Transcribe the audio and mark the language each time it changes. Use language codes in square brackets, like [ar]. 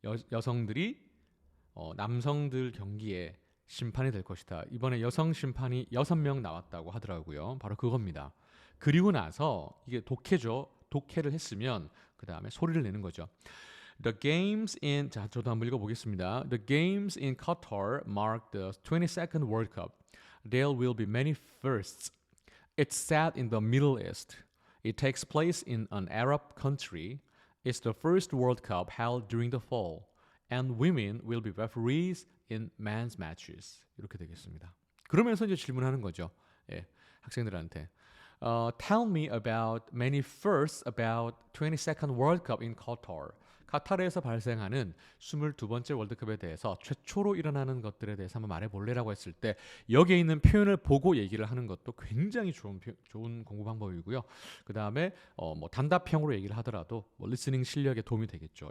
[ko] 여성들이 남성들 경기에 심판이 될 것이다. 이번에 여성 심판이 6명 나왔다고 하더라고요. 바로 그겁니다. 그리고 나서 이게 독해죠. 독해를 했으면 그 다음에 소리를 내는 거죠. 자, 저도 한번 읽어보겠습니다. [en] The games in Qatar mark the 22nd World Cup. There will be many firsts. It's set in the Middle East. It takes place in an Arab country. It's the first World Cup held during the fall. And women will be referees in men's matches. [ko] 이렇게 되겠습니다. 그러면서 이제 질문하는 거죠. 예, 학생들한테. [en] Tell me about many firsts about 22nd World Cup in Qatar. [ko] 카타르에서 발생하는 22번째 월드컵에 대해서 최초로 일어나는 것들에 대해서 한번 말해볼래라고 했을 때 여기에 있는 표현을 보고 얘기를 하는 것도 굉장히 좋은 공부 방법이고요. 그 다음에 뭐 단답형으로 얘기를 하더라도 뭐 리스닝 실력에 도움이 되겠죠.